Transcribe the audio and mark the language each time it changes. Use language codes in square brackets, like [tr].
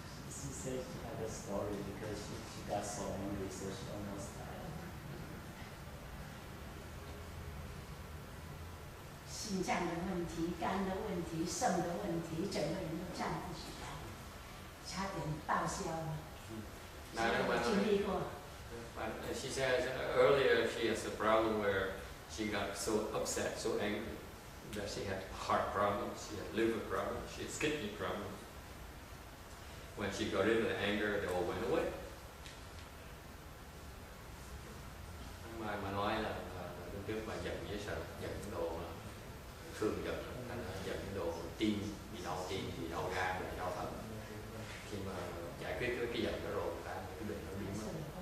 [en] She said she had a story because she got so angry, so she almost died. [zh] 心脏的问题、肝的问题、肾的问题，整个人都站不起来，差点报销了。经历过。 [en] She said earlier she has a problem where she got so upset, so angry that she had heart problems, she had liver problems, she had kidney problems. When she got rid of the anger, they all went away. [vi] Mà nói là lúc trước bà giận với sợ, giận cái đồ mà thường giận, thành ra giận cái đồ tim, bị đau gan, bị đau thận. Khi mà giải quyết cái giận đó rồi, cái bệnh nó biến mất.